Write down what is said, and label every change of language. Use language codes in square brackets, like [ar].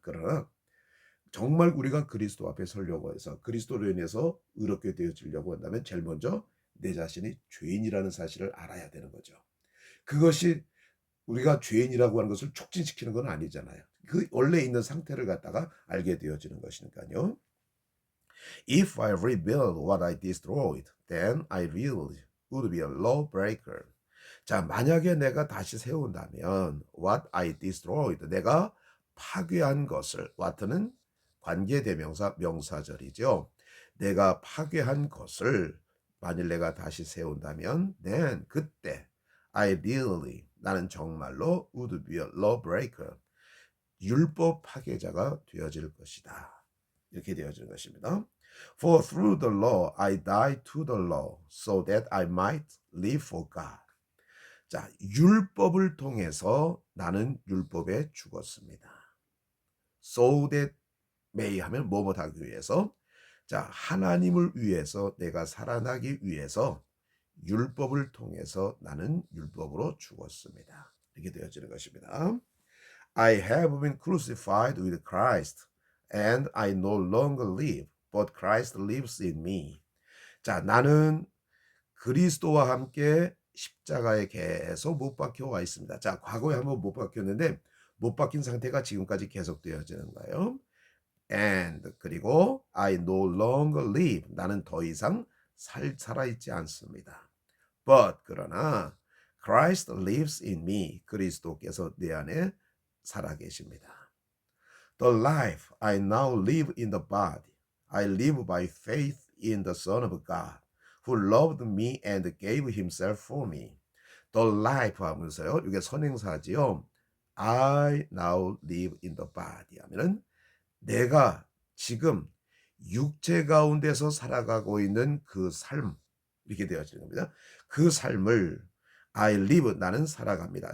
[ko] 그러나 정말 우리가 그리스도 앞에 서려고 해서 그리스도로 인해서 의롭게 되어지려고 한다면 제일 먼저 내 자신이 죄인이라는 사실을 알아야 되는 거죠. 그것이 우리가 죄인이라고 하는 것을 촉진시키는 건 아니잖아요. 그 원래 있는 상태를 갖다가 알게 되어지는 것이니까요. [en] If I rebuild what I destroyed, then I really would be a lawbreaker. [ko] 자, 만약에 내가 다시 세운다면 [en] what I destroyed, [ko] 내가 파괴한 것을, what는 관계대명사 명사절이죠. 내가 파괴한 것을 만일 내가 다시 세운다면 [en] then [ko] 그때 [en] I really, [ko] 나는 정말로 [en] would be a lawbreaker, [ko] 율법 파괴자가 되어질 것이다. 이렇게 되어지는 것입니다. [en] For through the law I died to the law so that I might live for God. [ko] 자, 율법을 통해서 나는 율법에 죽었습니다. [en] So that may [ko] 하면 뭐뭐 하기 위해서, 자, 하나님을 위해서 내가 살아나기 위해서 율법을 통해서 나는 율법으로 죽었습니다. 이렇게 되어지는 것입니다. [en] I have been crucified with Christ and I no longer live, but Christ lives in me. [ko] 자, 나는 그리스도와 함께 십자가에 계속 못 박혀 와 있습니다. 자, 과거에 한번 못 박혔는데 못 박힌 상태가 지금까지 계속되어지는 거예요. [en] And [ko] 그리고 [en] I no longer live, [ko] 나는 더 이상 살아있지 않습니다. [en] But [ko] 그러나 [en] Christ lives in me, [ko] 그리스도께서 내 안에 살아계십니다. [en] The life I now live in the body, I live by faith in the Son of God, who loved me and gave himself for me. The life [ko] 하면서요, 이게 선행사지요. [en] I now live in the body [ko] 하면은 내가 지금 육체 가운데서 살아가고 있는 그 삶, 이렇게 되어지는 겁니다. 그 삶을 [en] I live, [ko] 나는 살아갑니다.